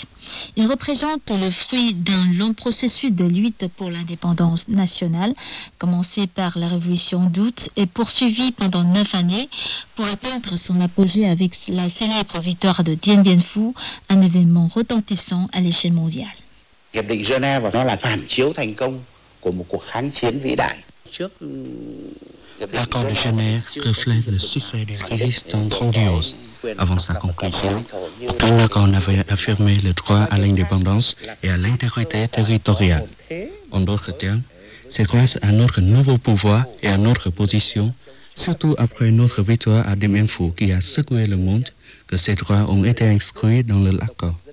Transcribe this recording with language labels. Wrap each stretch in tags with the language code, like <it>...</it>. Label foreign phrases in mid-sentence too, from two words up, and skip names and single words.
<fr>Il représente le fruit d'un long processus de lutte pour l'indépendance nationale, commencé par la Révolution d'août et poursuivi pendant 9 années pour atteindre son apogée avec la célèbre victoire de Dien Bien Phu, un événement retentissant à l'échelle mondiale.</fr> <vi>Hiệp định Genève nó là phản chiếu thành công của một cuộc kháng chiến vĩ đại.</vi> <fr>L'accord de Genève reflète le succès d'une résistance grandiose. Avant sa conclusion, aucun accord n'avait affirmé le droit à l'indépendance et à l'intégrité territoriale. En d'autres termes, c'est grâce à notre nouveau pouvoir et à notre position, surtout après notre victoire à Dien Bien Phu qui a secoué le monde, que ces droits ont été inscrits dans l'accord.</fr>